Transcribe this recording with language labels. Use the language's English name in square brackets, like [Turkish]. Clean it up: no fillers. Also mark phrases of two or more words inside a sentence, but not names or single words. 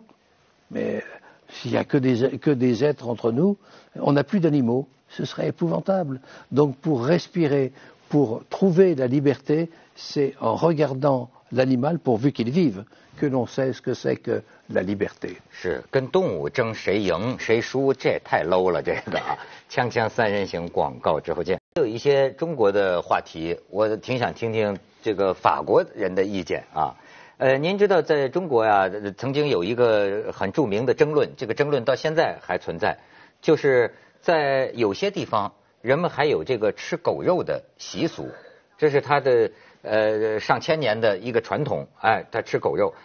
[French] Mais s'il n'y a que des êtres entre nous, on n'a plus d'animaux. Ce serait épouvantable. Donc pour respirer, pour trouver la liberté, c'est en regardant l'animal, pourvu qu'il vive, que l'on sait ce que c'est que la liberté. [Chinese] 是跟动物争谁赢谁输，这也太 low 了，这个啊！锵锵三人行，广告之后见。有一些中国的话题，我挺想听听这个法国人的意见啊。您知道在中国呀，曾经有一个很著名的争论，这个争论到现在还存在，就是在有些地方，人们还有这个吃狗肉的习俗，这是他的上千年的一个传统，哎，他吃狗肉。